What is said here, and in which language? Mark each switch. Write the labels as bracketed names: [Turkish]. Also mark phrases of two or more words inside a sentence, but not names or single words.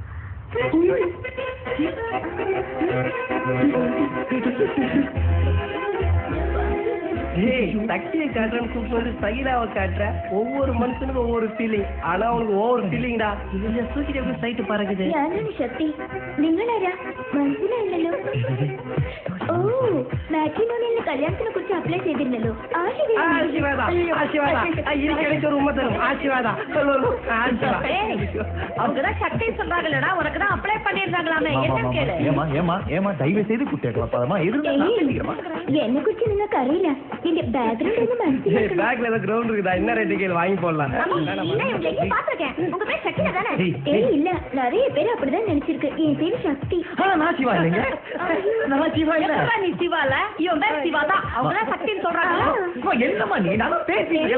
[Tamil] சக்தியை காட்டுறேன்னு கூப்பிட்டு வந்து சகிலாவை காட்டுற. ஒவ்வொரு மனுஷனுக்கும் ஒவ்வொரு ஃபீலிங். ஆனா உனக்கு ஒவ்வொரு ஃபீலிங்டா. இது சூக்கிட்டு எப்படி சைட்டு பறக்குது? சக்தி நீங்களாரா? [Malayalam] മനസ്സിലായില്ലല്ലോ. ഓ മാട്രിമോണിയിൽ കല്യാണത്തിനെ കുറിച്ച് അപ്ലൈ ചെയ്തിരുന്നല്ലോ. [Tamil] அவங்கதான் சக்தி சொல்றாங்களா? உனக்குதான் அப்ளை பண்ணிருந்தாங்களாமே. என்ன கேளு. ஏமா தயவு செய்து குட்டேக்கலாமா? என்னை குறிச்சு [Malayalam] നിങ്ങൾക്ക് അറിയില്ല. എന്റെ ബാക്ക്ഗ്രൗണ്ട് ഒന്ന് മനസ്സിലാക്കണം. [Tamil] பேக்ல ஏதோ கிரவுண்ட் இருக்குதா? என்ன ரேட்டு கேளு, வாங்கி போடலாம். பாத்துருக்கேன். உங்க பேர் சக்தி தானே? ஏய் இல்ல, நிறைய பேர் அப்படிதான் நினைச்சிருக்கு. என் பேரு சக்தி. நான் சிவா இல்லைங்க. நான் சிவா இல்ல. நீ சிவால? இவன் பேர் சிவா தான். அவங்கதான் சக்தின்னு சொல்றாங்க. என்னம்மா நீ? நான் பேசிட்டு